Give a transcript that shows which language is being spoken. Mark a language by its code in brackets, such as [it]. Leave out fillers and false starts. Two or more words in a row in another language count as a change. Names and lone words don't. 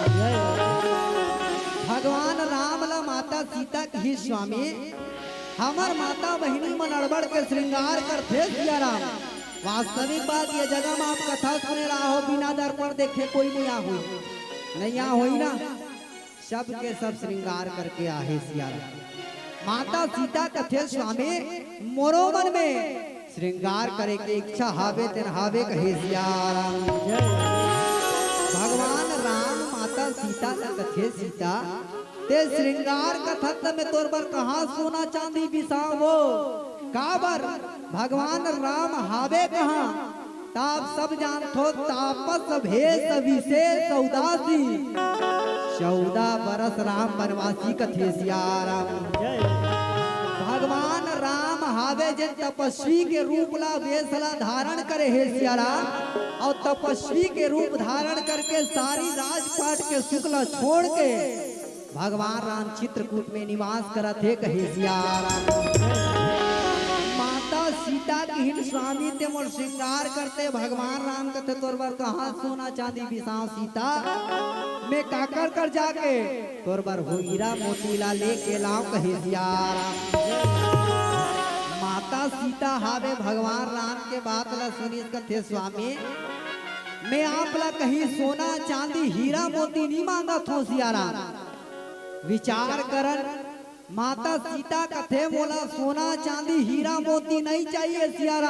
[hne] भगवान राम ला माता सीता की स्वामी हमार माता बहिनी मन अड़बड़ के श्रृंगार करते सियाराम। वास्तविक बात ये जगह में आप कथा सुने रहा हो बिना दर्पण देखे कोई नहीं आ हुई नहीं आ हुई ना, सब के सब श्रृंगार करके आहे सियाराम। माता सीता कथे स्वामी मोरो मन में श्रृंगार करे के इच्छा हावे तेन हावे कहे सियाराम। भगवान राम माता सीता का कथे सीता ते श्रृंगार कथत में तोर बर कहाँ सोना चांदी बिसावो काबर भगवान राम हावे कहाँ ताप सब जानथो [awa] तापस भेष विशेष सौदासी 14 बरस राम वनवासी [hne] कथे सियाराम। भगवान राम हावे जे तपस्वी के रूप ला वेशला धारण करे है सियाराम, और तपस्वी के रूप धारण करके सारी राजपाट के शुक्ल छोड़ के भगवान राम चित्रकूट में निवास करत है कहे सियाराम। माता सीता की हिन स्वामी ते मोर श्रृंगार करते भगवान राम कथे तोर बर कहाँ सोना चांदी बिसाओ सीता मैं काकर कर जाके तोर बर हो हीरा मोतीला लेके लाओ कहे सियाराम। माता सीता हावे भगवान राम के बात ला सुनी कथे स्वामी मैं आप ला कहीं सोना चांदी हीरा मोती नहीं मांगा थो सियाराम। विचार करन माता सीता कथे मोला सोना चांदी हीरा मोती नहीं चाहिए सियाराम।